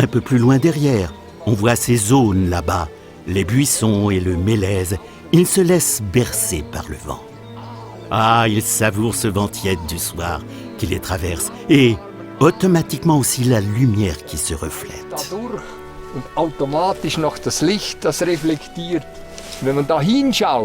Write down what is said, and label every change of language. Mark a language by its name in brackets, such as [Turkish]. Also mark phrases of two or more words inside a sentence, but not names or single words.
[French] peu plus loin derrière, on voit ces zones là-bas, les buissons et le mélèze. Il se laisse bercer par le vent. Ah, il savoure ce vent tiède du soir qui les traverse et automatiquement aussi la lumière qui se reflète. [German] Dadurch und automatisch noch das Licht, das reflektiert. Wenn man da hinschaut,